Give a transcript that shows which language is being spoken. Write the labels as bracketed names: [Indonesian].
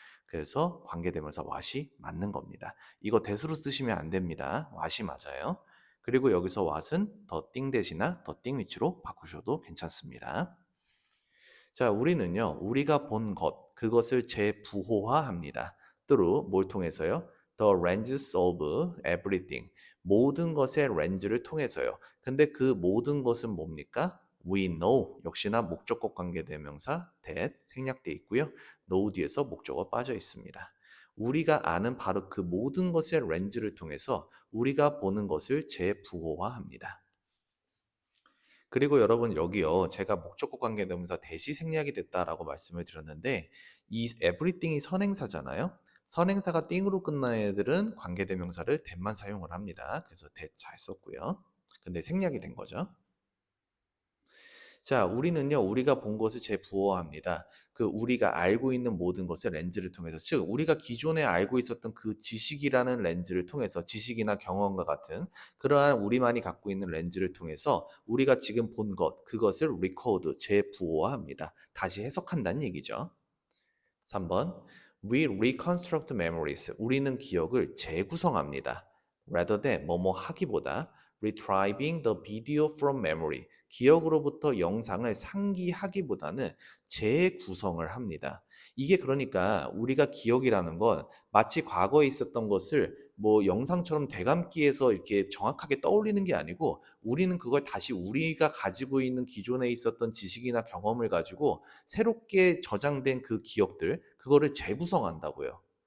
[Korean] 그래서 관계대명사 what이 맞는 겁니다. 이거 대수로 쓰시면 안 됩니다. what이 맞아요. 그리고 여기서 what은 더 띵 대신이나 더 띵 위치로 바꾸셔도 괜찮습니다. 자, 우리는요, 우리가 본 것, 그것을 재부호화합니다. through 뭘 통해서요? [English] The lenses of everything. [Korean] 모든 것의 렌즈를 통해서요. 근데 그 모든 것은 뭡니까? [English] We know. [Korean] 역시나 목적격 관계대명사 that 생략돼 있고요. know 뒤에서 목적어 빠져 있습니다. 우리가 아는 바로 그 모든 것의 렌즈를 통해서 우리가 보는 것을 재부호화합니다. 그리고 여러분 여기요. 제가 목적격 관계대명사 대시 생략이 됐다라고 말씀을 드렸는데 이 everything이 선행사잖아요. 선행사가 띵으로 끝나는 애들은 관계대명사를 that만 사용을 합니다. 그래서 that 잘 썼고요. 근데 생략이 된 거죠. 자, 우리는요, 우리가 본 것을 재부호합니다. 그 우리가 알고 있는 모든 것을 렌즈를 통해서, 즉, 우리가 기존에 알고 있었던 그 지식이라는 렌즈를 통해서, 지식이나 경험과 같은 그러한 우리만이 갖고 있는 렌즈를 통해서 우리가 지금 본 것, 그것을 record, 재부호합니다. 다시 해석한다는 얘기죠. 3번. [English] We reconstruct memories. [Korean] 우리는 기억을 재구성합니다. [English] rather than [Korean] 뭐뭐 하기보다 [English] retrieving the video from memory. [Korean] 기억으로부터 영상을 상기하기보다는 재구성을 합니다. 이게 그러니까 우리가 기억이라는 건 마치 과거에 있었던 것을 뭐 영상처럼 되감기해서 이렇게 정확하게 떠올리는 게 아니고 우리는 그걸 다시 우리가 가지고 있는 기존에 있었던 지식이나 경험을 가지고 새롭게 저장된 그 기억들, 그거를 재구성한다고요.